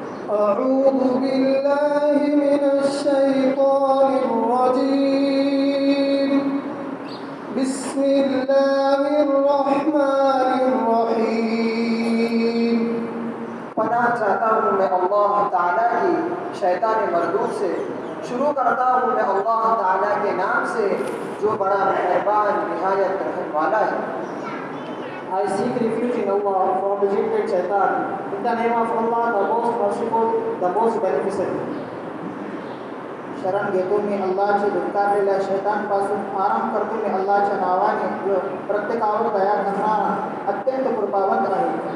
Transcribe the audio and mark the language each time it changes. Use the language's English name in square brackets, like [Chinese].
[Arabic] أعوذ بالله من الشيطان الرجيم بسم الله الرحمن الرحيم [Urdu] پناہ چاہتا ہوں میں اللہ تعالیٰ کی شیطان مردود سے. شروع کرتا ہوں میں اللہ تعالیٰ کے نام سے جو بڑا مہربان نہایت رحم والا ہے. [English] I seek refuge in Allah from the rejected Shaitan. In the name of Allah, the most merciful, the most beneficent. [Marathi] शरण घेतो मी अल्लाहच्या धुतकारलेल्या शैतानपासून. आराम करतो मी अल्लाहच्या नावाने जो प्रत्येकावर दया करणारा अत्यंत कृपावंत आहे.